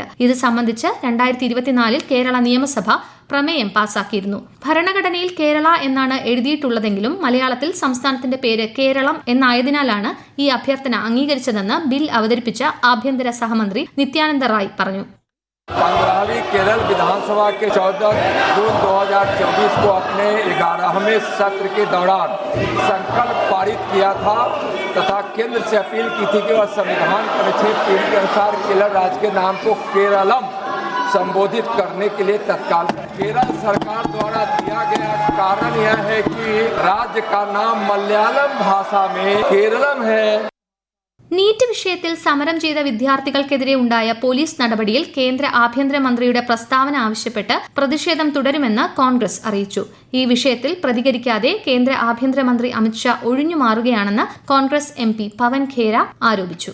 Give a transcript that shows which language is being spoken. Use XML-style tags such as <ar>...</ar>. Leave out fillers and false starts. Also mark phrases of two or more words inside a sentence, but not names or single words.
<ml>ഇത് സംബന്ധിച്ച് 2024 കേരള നിയമസഭ പ്രമേയം പാസാക്കിയിരുന്നു. ഭരണഘടനയിൽ കേരള എന്നാണ് എഴുതിയിട്ടുള്ളതെങ്കിലും മലയാളത്തിൽ സംസ്ഥാനത്തിന്റെ പേര് കേരളം എന്നായതിനാലാണ് ഈ അഭ്യർത്ഥന അംഗീകരിച്ചതെന്ന് ബിൽ അവതരിപ്പിച്ച ആഭ്യന്തര സഹമന്ത്രി നിത്യാനന്ദ റായ് പറഞ്ഞു.</ml> <hi>15वीं केरल विधानसभा के 14 जून 2024 को अपने 11वें सत्र के दौरान संकल्प पारित किया था तथा केंद्र से अपील की थी कि वह संविधान परिच्छेद 3 के अनुसार केरल राज्य के नाम को केरलम संबोधित करने के लिए तत्काल केरल सरकार द्वारा दिया गया कारण यह है कि राज्य का नाम मलयालम भाषा में केरलम है.</hi> <ml>നീറ്റ് വിഷയത്തിൽ സമരം ചെയ്ത വിദ്യാർത്ഥികൾക്കെതിരെ ഉണ്ടായ പോലീസ് നടപടിയിൽ കേന്ദ്ര ആഭ്യന്തരമന്ത്രിയുടെ പ്രസ്താവന ആവശ്യപ്പെട്ട് പ്രതിഷേധം തുടരുമെന്ന് കോൺഗ്രസ് അറിയിച്ചു. ഈ വിഷയത്തിൽ പ്രതികരിക്കാതെ കേന്ദ്ര ആഭ്യന്തരമന്ത്രി അമിത്ഷാ ഒഴിഞ്ഞുമാറുകയാണെന്ന് കോൺഗ്രസ് MP പവൻ ഖേര ആരോപിച്ചു.</ml>